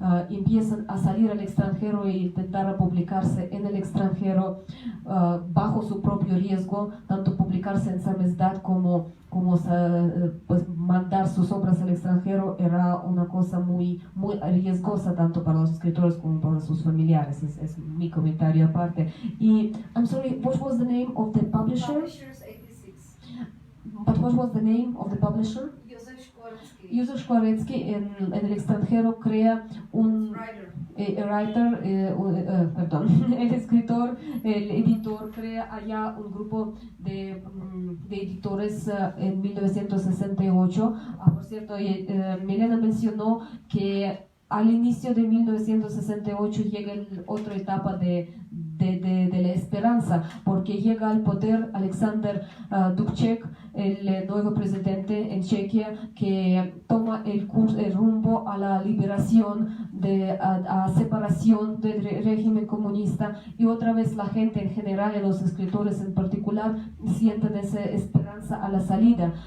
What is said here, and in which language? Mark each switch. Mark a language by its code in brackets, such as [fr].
[es] Empiezan a salir al extranjero e intentar publicarse en el extranjero bajo su propio riesgo, tanto publicarse en samizdat como pues mandar sus obras al extranjero era una cosa muy riesgosa, tanto para los escritores como para sus familiares. Es mi comentario aparte. [en] Y, I'm sorry, what was the name of the publisher? Publishers 86. But what was the name of the publisher? Josef Škvorecký. [es] Josef Škvorecký en el extranjero crea el escritor, el editor crea allá un grupo de editores en 1968. Por cierto, Milena mencionó que al inicio de 1968 llega otra etapa de la esperanza, porque llega al poder Alexander Dubček, el nuevo presidente en Chequia, que toma el rumbo a la liberación, a separación del régimen comunista, y otra vez la gente en general y los escritores en particular sienten esa esperanza a la salida.